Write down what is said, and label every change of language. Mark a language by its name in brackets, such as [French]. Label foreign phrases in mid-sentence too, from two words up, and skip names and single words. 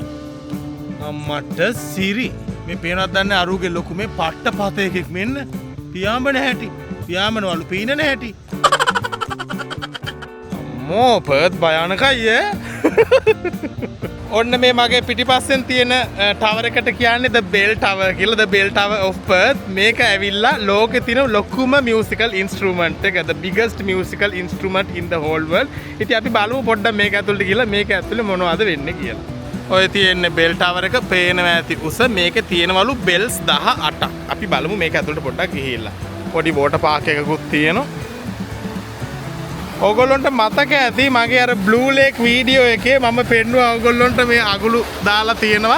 [Sinhala] අම්මට සිරි මේ පේනවද දන්නේ අරුගේ ලොකු මේ පට්ට පත එකෙක් මෙන්න පියාඹන හැටි. පියාඹනවලු පීනන හැටි. අම්මෝ පර්ත් භයානකයි ඈ. ඔන්න මේ මගේ පිටිපස්සෙන් තියෙන ටවර් එකට කියන්නේ [English] the bell tower [Sinhala] කියලා. [English] the bell tower of Perth. [Sinhala] මේක ඇවිල්ලා ලෝකේ තියෙන ලොකුම [English] musical instrument [Sinhala] එක. [English] the biggest musical instrument in the whole world. [Sinhala] ඉතින් අපි බලමු පොඩ්ඩක් මේක ඇතුළට ගිහලා මේක ඇතුළේ මොනවද වෙන්නේ කියලා. ඔය තියෙන්නේ [English] bell tower [Sinhala] එක පේනවා ඇති උස. මේකේ තියෙනවලු bells 18ක්. අපි බලමු මේක ඇතුළට පොඩ්ඩක් ගිහිල්ලා. පොඩි [English] water park [Sinhala] එකකුත් තියෙනවා. ඔයගොල්ලන්ට මතක ඇති මගේ අර Blue Lake වීඩියෝ එකේ මම පෙන්නුවා ඔයගොල්ලන්ට මේ අගුළු දාලා තියෙනවා.